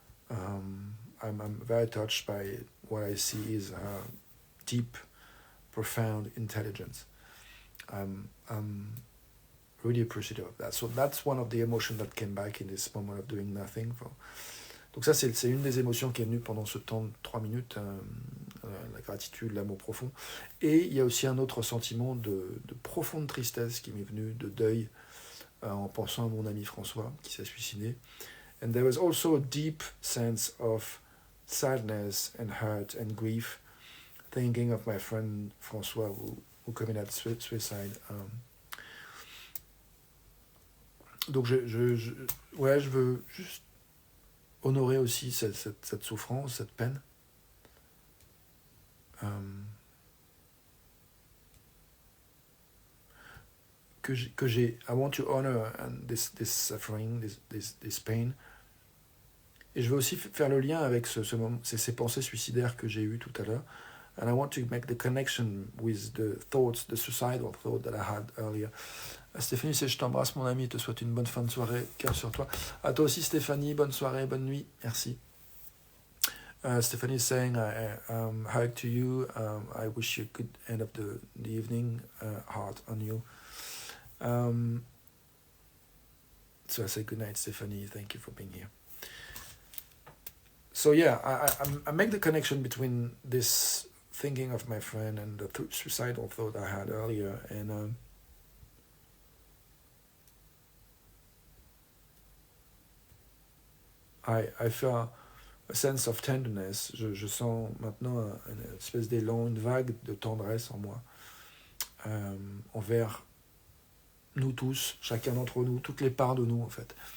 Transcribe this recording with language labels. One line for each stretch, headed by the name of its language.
English: I'm very touched by what I see is deep, profound intelligence. I'm really appreciative of that. So that's one of the emotions that came back in this moment of doing nothing.
French: Donc ça, c'est une des émotions qui est venue pendant ce temps de 3 minutes, la gratitude, l'amour profond. Et il y a aussi un autre sentiment de profonde tristesse qui m'est venu, de deuil, en pensant à mon ami François qui s'est suicidé.
English: And there was also a deep sense of sadness and hurt and grief, thinking of my friend François who committed suicide.
French: Donc je veux juste honorer aussi cette souffrance, cette peine. Que j'ai,
English: I want to honor this suffering, this pain.
French: Et je veux aussi faire le lien avec ces pensées suicidaires que j'ai eues tout à l'heure.
English: And I want to make the connection with the suicidal thought that I had earlier.
French: Stéphanie, je t'embrasse mon ami, te souhaite une bonne fin de soirée, cœur sur toi. À toi aussi Stéphanie, bonne soirée, bonne nuit, merci.
English: Stephanie is saying, hug to you, I wish you a good end of the evening, heart on you. So I say good night Stephanie, thank you for being here. So yeah, I make the connection between this thinking of my friend and the suicidal thought I had earlier, and I feel a sense of tenderness.
French: Je sens maintenant une espèce d'élan, une vague de tendresse en moi, envers nous tous, chacun d'entre nous, toutes les parts de nous en fait.